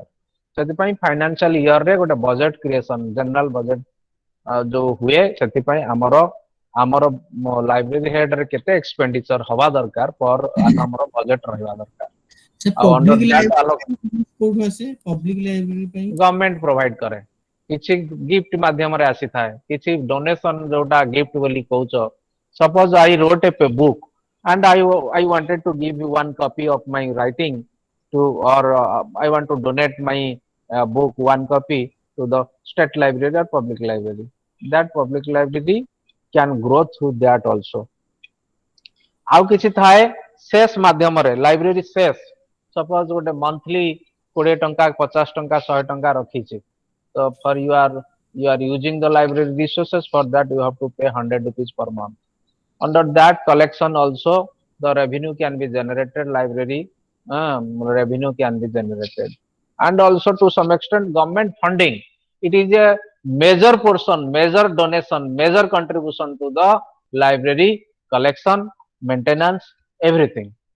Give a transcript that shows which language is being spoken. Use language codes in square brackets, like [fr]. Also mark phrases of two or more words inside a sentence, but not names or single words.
[or] ସେଥିପାଇଁ [en] financial year [or] ରେ ଗୋଟେ [en] budget creation, general budget [or] ଯୋଉ ହୁଏ, ସେଥିପାଇଁ ଆମର [en] library head [or] ରେ କେତେ ଏକ୍ସପେଣ୍ଡିଚର ହବା ଦରକାର, ପର ଆମର ବଜେଟ ରହିବା ଦରକାର। [en] government provide [or] କରେ, କିଛି ଗିଫ୍ଟ ମାଧ୍ୟମରେ ଆସିଥାଏ, କିଛି ଡୋନେସନ, ଯୋଉଟା ଗିଫ୍ଟ ବୋଲି କହୁଛ। [en] suppose I wrote a book, and I wanted to give you one copy of my writing to, or I want to donate my book one copy to the state library or public library. That public library can grow through that also. [or] ଆଉ କିଛି ଥାଏ ସେସ୍ ମାଧ୍ୟମରେ [en] library cess, suppose [or] ଗୋଟେ ମନ୍ଥଲି 20 ଟଙ୍କା 50 ଟଙ୍କା 100 ଟଙ୍କା ରଖିଛି, ତ [en] for you are using the library resources, for that you have to pay 100 rupees per month. Under that collection also the revenue can be generated, library revenue can be generated. And also to some extent government funding, it is a major portion, major donation, major contribution to the library collection, maintenance, everything.